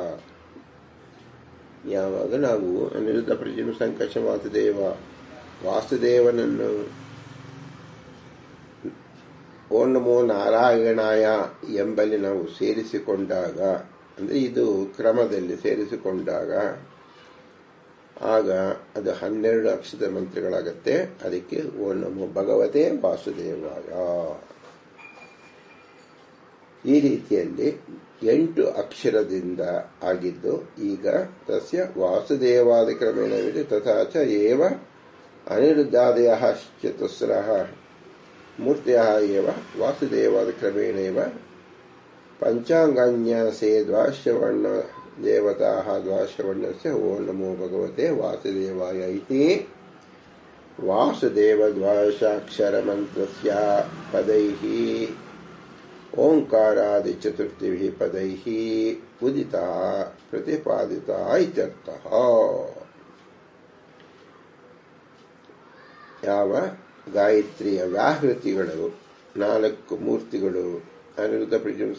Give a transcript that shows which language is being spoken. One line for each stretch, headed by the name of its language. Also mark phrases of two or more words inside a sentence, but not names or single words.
Kannada: ಯಾವಾಗ ನಾವು ಅನಿರುದ್ಧ, ಪ್ರದ್ಯುಮ್ನ, ಸಂಕರ್ಷಣ, ವಾಸುದೇವನನ್ನು
Sanskrit: ಓಂ ನಮೋ ನಾರಾಯಣಾಯ
Kannada: ಎಂಬಲ್ಲಿ ನಾವು ಸೇರಿಸಿಕೊಂಡಾಗ, ಅಂದರೆ ಇದು ಕ್ರಮದಲ್ಲಿ ಸೇರಿಸಿಕೊಂಡಾಗ ಆಗ ಅದು 12 ಅಕ್ಷರದ ಮಂತ್ರಗಳಾಗತ್ತೆ. ಅದಕ್ಕೆ
Sanskrit: ಓಂ ನಮೋ ಭಗವತೆ ವಾಸುದೇವಾಯ.
Kannada: ಈ ರೀತಿಯಲ್ಲಿ 8 ಅಕ್ಷರದಿಂದ ಆಗಿದ್ದು ಈಗ
Sanskrit: ತಸ್ಯ ವಾಸುದೇವಾದಿ
Kannada: ಕ್ರಮೇಣವಿದೆ.
Sanskrit: ತಥಾ ಚ ಏವ ಅನಿರುದ್ಧಾದಯಃ ಚತುಸ್ರಃ ಮೂರ್ತಿಯಃ ಏವ ವಾಸುದೇವಾದಿ ಕ್ರಮೇಣೈವ ಪಂಚಾಂಗಾನ್ಯಾಸೇ ದ್ವಾದಶವರ್ಣ ದೇವತಾಃ ದ್ವಾದಶವರ್ಣಸ್ಯ ಓಂ ನಮೋ ಭಗವತೆ ವಾಸುದೇವಾಯ ಇತಿ ವಾಸುದೇವ ದ್ವಾದಶಾಕ್ಷರ ಮಂತ್ರಸ್ಯ ಪದೈಃ ಓಂಕಾರಾದಿ ಚತುರ್ಥಿಭಿಃ ಪದೈಃ ಉದಿತಾ ಪ್ರತಿಪಾದಿತಾ ಇತ್ಯರ್ಥಃ.
Kannada: ಯಾವ ಗಾಯತ್ರಿಯ ವ್ಯಾಹೃತಿಗಳು 4 ಮೂರ್ತಿಗಳು ಅನಿರುದ್ಧ, ಪ್ರದ್ಯುಮ್ನ,